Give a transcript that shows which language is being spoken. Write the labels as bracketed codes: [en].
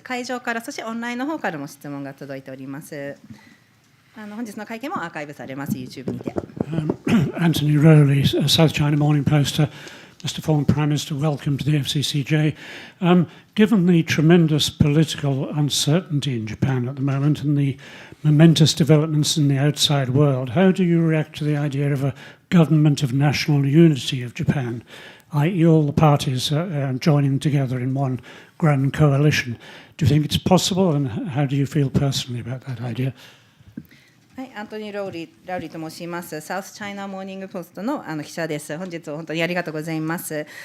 [ja] 会場から、そしてオンラインの方からも質問が届いております。本日の会見もアーカイブされます、YouTube にて。 [en] Anthony Rowley, South China Morning Post. Mr. Former Prime Minister, welcome to the FCCJ. Given the tremendous political uncertainty in Japan at the moment and the momentous developments in the outside world, how do you react to the idea of a government of national unity of Japan, i.e. all the parties joining together in one grand coalition? Do you think it's possible, and how do you feel personally about that idea? [ja] はい、アントニー・ラウリーと申します。サウスチャイナモーニングポストの記者です。本日は本当にありがとうございます。